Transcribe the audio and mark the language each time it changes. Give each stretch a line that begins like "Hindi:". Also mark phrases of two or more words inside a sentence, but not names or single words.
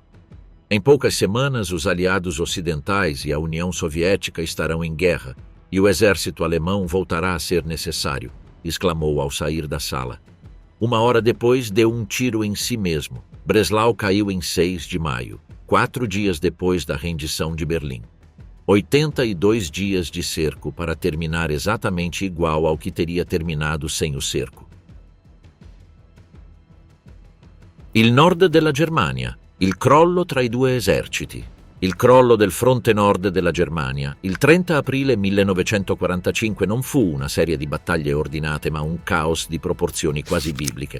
Portuguese: "Em poucas semanas, os aliados ocidentais e a União Soviética estarão em guerra, e o exército alemão voltará a ser necessário", exclamou ao sair da sala. 1 hora depois, deu um tiro em si mesmo. Breslau caiu em 6 de maio, 4 dias depois da rendição de Berlim. 82 dias de cerco para terminar exatamente igual ao que teria terminado sem o cerco.
Italian: Il nord della Germania, il crollo tra i 2 eserciti. Il crollo del fronte nord della Germania. Il 30 aprile 1945 non fu una serie di battaglie ordinate, ma un caos di proporzioni quasi bibliche.